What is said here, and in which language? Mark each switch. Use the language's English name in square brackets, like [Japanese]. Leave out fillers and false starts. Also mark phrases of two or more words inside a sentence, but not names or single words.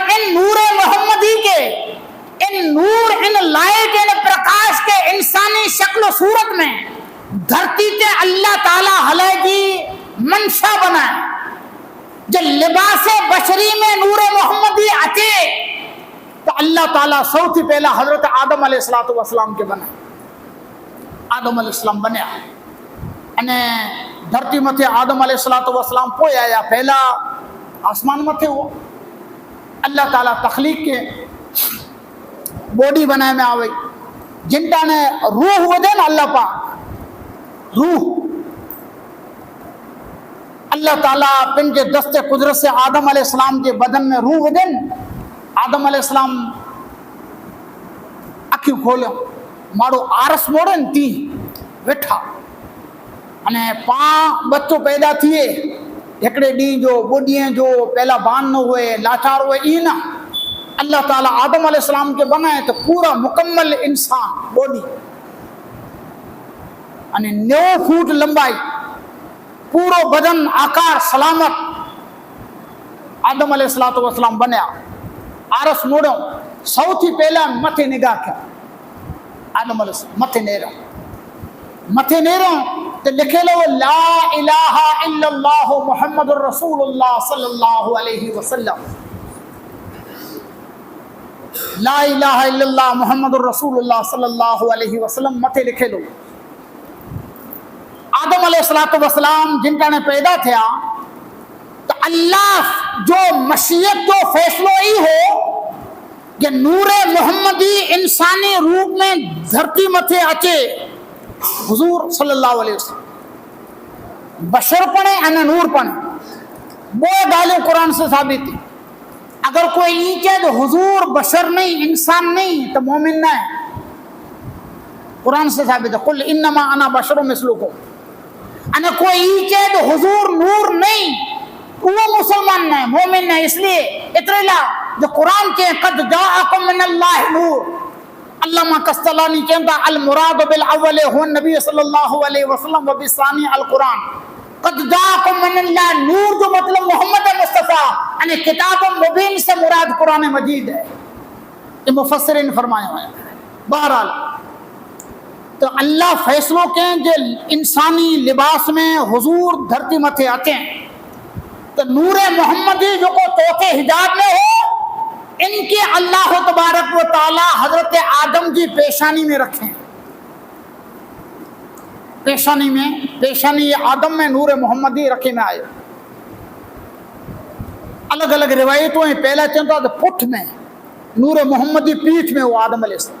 [Kachhi] ان نور محمدی کے ان نور ان لائٹ ان پرکاش کے انسانی شکل و صورت میں دھرتی تے اللہ تعالیٰ ہلے گی منشا بنائے، جو لباس بشری میں نور محمدی اچے تو اللہ تعالیٰ سوتھی پہلا حضرت آدم علیہ السلام کے بنائے۔ آدم علیہ السلام بنیا انہیں धरती मथे आदम अलैहिस्सलातु वस्सलाम पोइ आया, पहला आसमान मथे हुआ। अल्लाह ताला तखलीक के बॉडी बनाए में आवे, जिनटा ने रूह वधे न अल्लाह पाक रूह, अल्लाह ताला पंहिंजे दस्ते कुदरत से आदम अलैहिस्सलाम के बदन में रूह वधन। आदम अलैहिस्सलाम अखियूं खोलियो, माण्हू आरस मोड़न थी वेठा, अने पां बच्चो पैदा थिए हिकिड़े ॾींहं जो ॿुॾीअ जो पहला बान न हुए, लाचार हुए, ई न। अल्लाह ताला आदम अलैहिस्सलाम के बनाए तो पूरा मुकम्मल इंसान बॉडी, अने 9 फुट लंबाई, पूरो बदन आकार सलामत आदम अलैहिस्सलातु वस्सलाम बनया। आरस मोड़ो, सौथी पहला मथे निगाह कयो, आदम अलैहिस्सलाम मथे नेरो तो लिखेलो [Arabic] لا إله إلا الله محمد رسول الله صلى الله عليه وسلم, لا إله إلا الله محمد رسول الله صلى الله عليه وسلم [Kachhi] मथे लिखेलो। आदम अलैहिस्सलातु वस्सलाम जिनका ने पैदा थिया तो अल्लाह जो मशीयत जो फैसलो ही हो कि नूरे मोहम्मदी इंसानी रूप में धरती मथे अचे, हुजूर [Arabic] صلى الله عليه وسلم [Kachhi] बशर पणे अने नूर पणे, बो गालियों कुरान से साबित थी। अगर कोई ई कहे तो हुजूर बशर नहीं, इंसान नहीं, तो मोमिन ना है। कुरान से साबित है, [Arabic] قل إنما أنا بشر مثلكم. [Kachhi] अने कोई ई कहे तो हुजूर नूर नहीं, वो मुसलमान नहीं, मोमिन नहीं। इसलिए इतने ला जो कुरान के [Arabic] قد جاءكم من الله نور, [Kachhi] अल्लामा कस्तलानी कहता [Arabic] المراد بالأول هو النبي صلى الله عليه وسلم وبالثاني القرآن قد جاءكم من الله نور, [Kachhi] जो मतलब मोहम्मद मुस्तफा यानी किताब मुबीन से मुराद कुरान मजीद है। [Urdu] یہ مفسرین نے فرمایا ہے. [Kachhi] बहरहाल तो अल्लाह फैसलों के जो इंसानी लिबास में हुजूर धरती मथे अचे तो नूरे मोहम्मदी जो को तोते हिजाब में हो, इनके अल्लाह तबारक व ताला हजरत आदम की पेशानी में रखें। पेशानी आदम में नूर मोहम्मदी रखे में आयो। अलग अलग रिवायतों में पहला चलता तो पुठ में नूर मोहम्मदी, पीठ में वो आदम अलैहिस्सलाम।